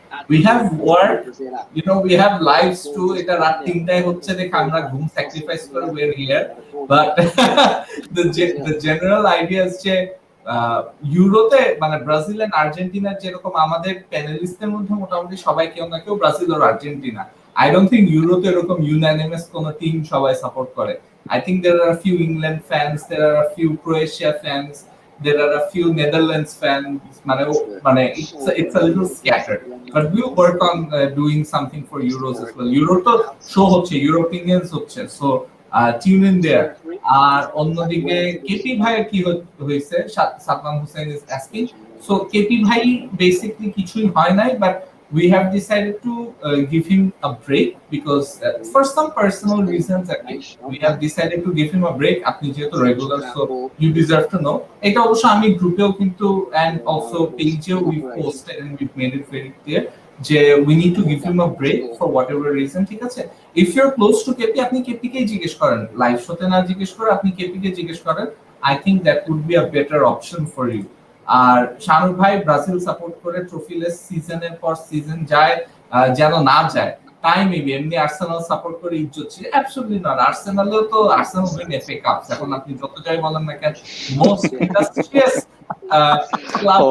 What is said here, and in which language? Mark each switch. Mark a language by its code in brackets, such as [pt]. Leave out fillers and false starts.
[en] We have work, we have lives too. [bn] এটা রাত 3টায় হচ্ছে দেখে আমরা ঘুম স্যাক্রিফাইস করে way আর here, [en] but the general idea is [bn] যে ইউরোতে মানে ব্রাজিল এন্ড আর্জেন্টিনার যেরকম আমাদের প্যানেলিস্টদের মধ্যে মোটামুটি সবাই কেউ না কেউ Brazil আর Argentina. [en] I don't think ইউরোতে এরকম unanimous কোন টিম সবাই সাপোর্ট করে। I think there are few England fans, there are few Croatia fans, there are a few Netherlands fans, [bn] মানে [en] it's a little scattered, but we'll work on doing something for Euros as well. Euro [bn] তো show হচ্ছে, [en] Europeans হচ্ছে, so tune in there. [bn] আর অন্যদিকে KP ভাইয়ের কি হয়েছে, [en] Sadman Hossain is asking, so [bn] KP ভাই basically কিছুই হয় নাই, [en] but we have decided to give him a break because for some personal reasons we have decided to give him a break. [bn] আপনি যেহেতু regular, [en] so you deserve to know. [bn] এটা অবশ্য আমি গ্রুপেও কিন্তু [en] and also পেজেও we posted and we made it very clear যে we need to give him a break for whatever reason, ঠিক আছে? If you're close to KP, [bn] আপনি কেপিকেই জিজ্ঞেস করেন, লাইভ শোতে না জিজ্ঞেস করে আপনি কেপিকে জিজ্ঞেস করেন, [en] I think that would be a better option for you. [bn] আর শানুর ভাই ব্রাজিল সাপোর্ট করে ট্রফিলেস সিজনের পর সিজন যায়, যেন না যায় তাই মেবি। এমনি আর্সেনাল সাপোর্ট করে ইজ্জত ছিল, [en] Absolutely not. [bn] আর্সেনালও তো আর্সেনাল উইন এফএ কাপ, এখন আপনি যত যাই বলেন না কেন, [en] Most industrious club.